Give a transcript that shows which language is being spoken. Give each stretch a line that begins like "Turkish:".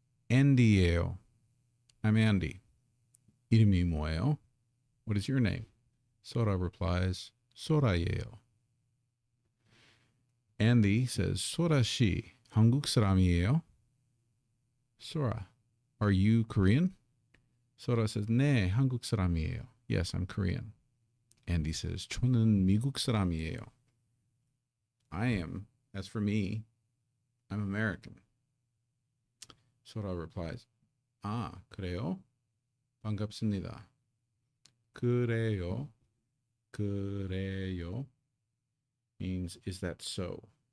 Korean: Andy예요.
English: I'm Andy.
Korean: 이름이 뭐예요?
English: What is your name? Sora replies,
Korean: 소라예요.
English: Andy says,
Korean: Sora 씨, 한국 사람이에요?
English: Sora, are you Korean? Sora says,
Korean: 네, 한국 사람이에요.
English: Yes, I'm Korean. Andy says,
Korean: 저는 미국 사람이에요.
English: I am, as for me, I'm American. Sora replies,
Korean: 아, 그래요? 반갑습니다. 그래요?
English: 그래요 means, is that so?